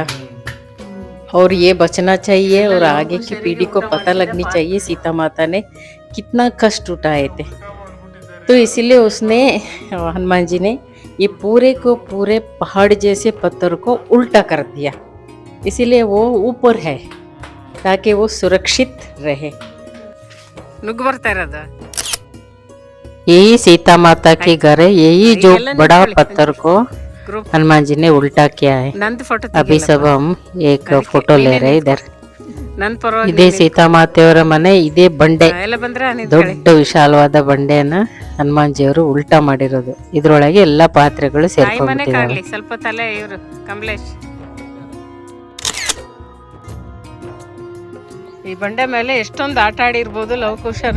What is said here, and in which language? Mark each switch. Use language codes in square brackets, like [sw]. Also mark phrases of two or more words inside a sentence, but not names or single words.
[hi] और ये बचना चाहिए, और आगे की पीढ़ी को पता लगनी चाहिए सीता माता ने कितना कष्ट उठाए थे. तो इसीलिए उसने, हनुमान जी ने ये पूरे को पूरे पहाड़ जैसे पत्थर को उल्टा कर दिया. इसीलिए वो ऊपर है ताकि वो सुरक्षित रहे. [kn] ನುಗ್ಗು ಬರ್ತಾ ಇರೋದು [hi] यही सीता माता के घर है. यही जो बड़ा पत्थर को हनुमान जी ने उल्टा किया है. [kn] ನಂದು ಫೋಟೋ [hi] अभी सब हम एक फोटो ले रहे हैं इधर. [kn] ನನ್ನ ಪರವಾಗಿ ಇದೇ ಸೀತಾಮಾತೆಯವರ ಮನೆ, ಇದೇ ಬಂಡೆ, ಎಲ್ಲ ಬಂದ್ರೆ ದೊಡ್ಡ ವಿಶಾಲವಾದ ಬಂಡೆಯನ್ನ ಹನುಮಾನ್ಜಿಯವರು ಉಲ್ಟಾ ಮಾಡಿರೋದು. ಇದ್ರೊಳಗೆ ಎಲ್ಲಾ ಪಾತ್ರೆಗಳು ಮನೆ ಸೇರ್ಕೊಂಡ್ಬಿಟ್ಟಿದ್ದಾವೆ. ಕಾಣ್ಲಿ ಸ್ವಲ್ಪ ತಲೆ ಇವರು ಕಮಲೇಶ್. ಈ ಬಂಡೆ ಮೇಲೆ ಎಷ್ಟೊಂದು ಆಟ ಆಡಿರ್ಬೋದು ಲವಕುಶರು.